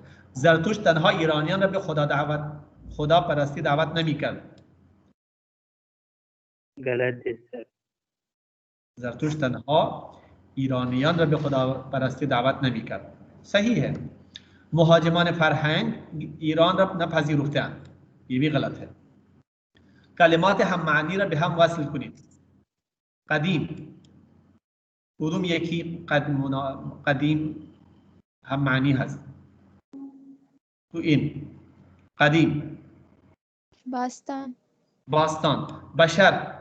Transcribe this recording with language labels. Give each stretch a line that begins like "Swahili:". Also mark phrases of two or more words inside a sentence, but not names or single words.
Persian: زرتشت تنها ایرانیان را به خدا پرستی دعوت نمی‌کرد.
Urdu: غلط ہے.
Persian: زرتشت تنها ایرانیان را به خدا پرستی دعوت نمی‌کرد.
Urdu: صحیح ہے.
Persian: مهاجمان فرهنگ ایران را نپذیرفتند.
Urdu: یہ بھی غلط ہے.
Persian: کلمات هم معنی را به هم وصل کنید. قدیم، کدوم یکی قدیم هم معنی هست؟ تو این قدیم، باستان. بشر،